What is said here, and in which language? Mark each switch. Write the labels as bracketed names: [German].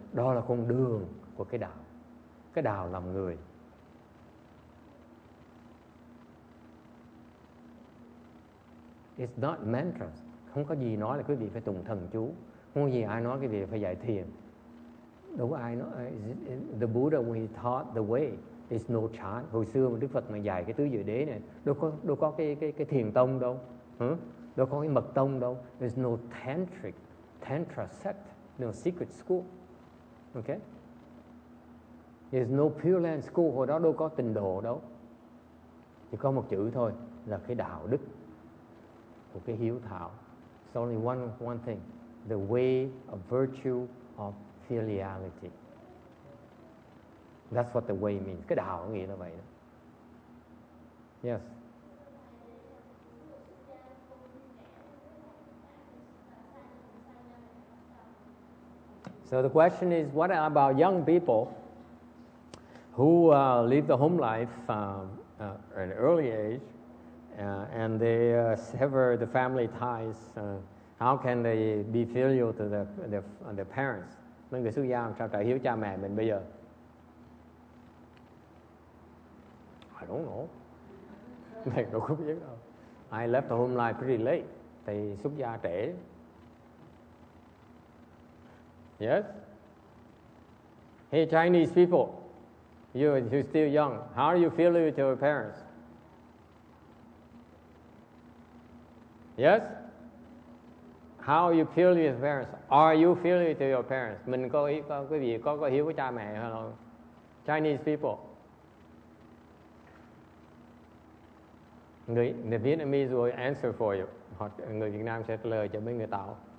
[Vietnamese] Đó là con đường của cái đạo. Cái đạo làm người. [English] It's not mantras. [Vietnamese] Không có gì nói là quý vị phải tụng thần chú. Không có gì ai nói quý vị phải dạy thiền. Đâu có ai nói. [English] The Buddha when he taught the way, it's no chant. [Vietnamese] Hồi xưa mà Đức Phật mà dạy cái tứ diệu đế này, đâu có cái thiền tông đâu. Đâu có cái mật tông đâu. [English] There's no tantra sect, no secret school. Okay? There's no Pure Land school. [Vietnamese] Hồi đó đâu có tịnh độ đâu. Chỉ có một chữ thôi là cái đạo đức của cái hiếu thảo. [English] It's only one thing. The way of virtue of filiality. That's what the way means. [Vietnamese] Cái đạo nghĩa là vậy đó. [English] Yes. So the question is, what about young people who live the home life at an early age and they sever the family ties? How can they be filial to their parents? [Vietnamese] Mấy người xuất gia làm sao trả hiếu cha mẹ mình bây giờ? [English] I don't know. [Vietnamese] Mình đâu có biết đâu. [English] I left the home life pretty late. [Vietnamese] Thì xuất gia trễ. [English] Yes? Hey, Chinese people, you're still young. How do you feel with your parents? Yes? How you feel with your parents? Are you feeling with your parents? [Vietnamese] Mình có quý vị có hiếu với cha mẹ hay không? [English] Chinese people. [Vietnamese] Người [English] Vietnamese will answer for you. [Vietnamese] Hoặc người Việt Nam sẽ trả lời cho mấy người Tàu.